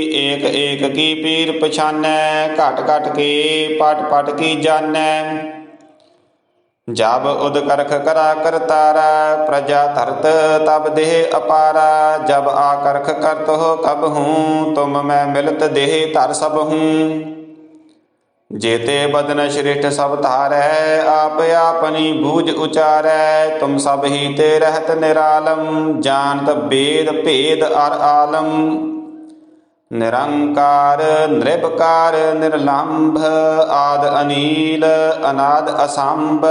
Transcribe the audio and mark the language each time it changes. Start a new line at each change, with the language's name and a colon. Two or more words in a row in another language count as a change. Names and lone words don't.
Braj: ਏਕ ਏਕ ਕੀ ਪੀਰ ਪਛਾਨੈ, ਘਟ ਘਟ ਕੇ ਪਟ ਪਟ ਕੀ ਜਾਣੈ। ਜਬ ਉਦ ਕਰਖ ਕਰਾ ਕਰਤਾਰਾ, ਪ੍ਰਜਾ ਧਰਤ ਤਬ ਦੇਹ ਅਪਾਰਾ। ਜਬ ਆ ਕਰਖ ਕਰਤ ਹੋ ਕਬ ਹੂੰ, ਤੁਮ ਮੈਂ ਮਿਲਤ ਦੇਹ ਧਰ ਸਭ ਹੂੰ। जेते बदन श्रेष्ठ सब धारै, आप आपनी बूझ उचारै। तुम सब ही ते रहत निरालम, जानत वेद भेद अर आलम। निरंकार निर्विकार निर्लंभ, आद अनील अनाद असंभ।